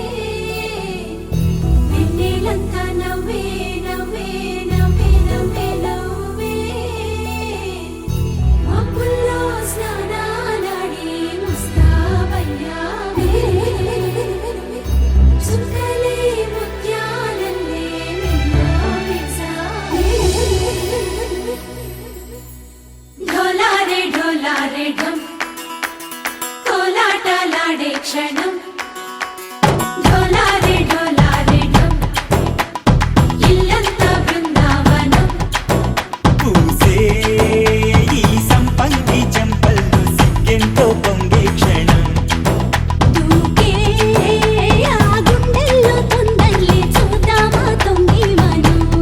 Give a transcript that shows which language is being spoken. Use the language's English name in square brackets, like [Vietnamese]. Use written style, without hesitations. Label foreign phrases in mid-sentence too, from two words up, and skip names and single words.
[Telugu] వెన్నెలంతా నవ్వే నవ్వే నవ్వే నవ్వే నవ్వే మబ్బుల్లో స్నానాలాడి ముస్తాబయ్యావే చుక్కలే ముత్యాలల్లే వెన్నో వేసావే [Hindi] ढोलारे ढम [Telugu] కోలాటలాడే క్షణం [Hindi] ढोलारे ढम [Telugu] ఇల్లంతా బృందావనం పూసే ఈ సంపంగి చెంపల్లో సిగ్గెంతో పొంగే క్షణం దూకే ఆ గుండెల్లో తొందరలే చూద్దామా తొంగి మనం